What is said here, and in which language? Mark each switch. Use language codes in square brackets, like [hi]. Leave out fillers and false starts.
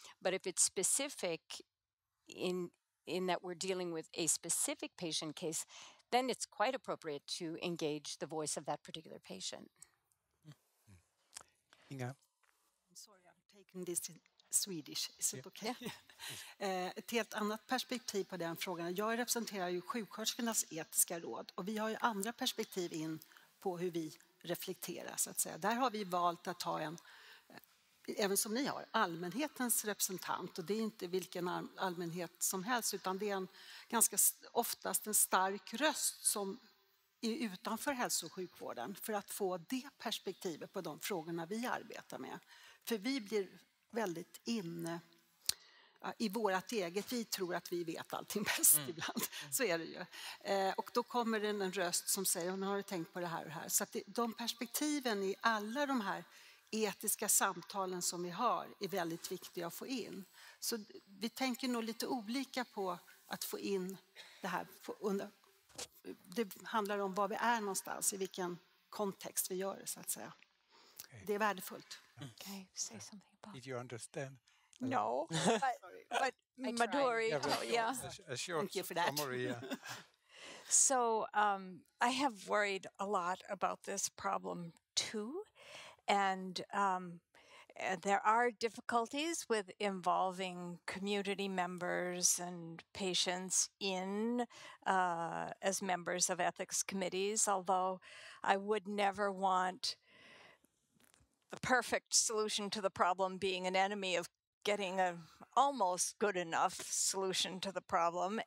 [en] But if it's specific in that we're dealing with a specific patient case, then it's quite appropriate to engage the voice of that particular patient. [sv] Inga? [en] Sorry, I'm taking this in Swedish. Is it okay? [sv] Ett helt annat perspektiv på den frågan. Jag representerar ju sjuksköterskornas etiska råd och vi har ju andra perspektiv in på hur vi reflekterar så att säga. Där har vi valt att ha en, även som ni har, allmänhetens representant, och det är inte vilken allmänhet som helst utan det är en ganska oftast en stark röst som är utanför hälso- och sjukvården för att få det perspektivet på de frågorna vi arbetar med. För vi blir väldigt inne i vårt eget, vi tror att vi vet allting bäst ibland, så är det ju. Och då kommer det en röst som säger, nu har du tänkt på det här och det här. Så att de perspektiven i alla de här etiska samtalen som vi har är väldigt viktiga att få in. Så vi tänker nog lite olika på att få in det här. Det handlar om var vi är någonstans, i vilken kontext vi gör det så att säga. Okay. Det är värdefullt. [en] Okay, say something about. Did you understand? No, but Madhuri, yeah. A short Thank you for that. summary, yeah. So I have worried a lot about this problem too, and there are difficulties with involving community members and patients in as members of ethics committees, although I would never want the perfect solution to the problem being an enemy of getting a almost good enough solution to the problem.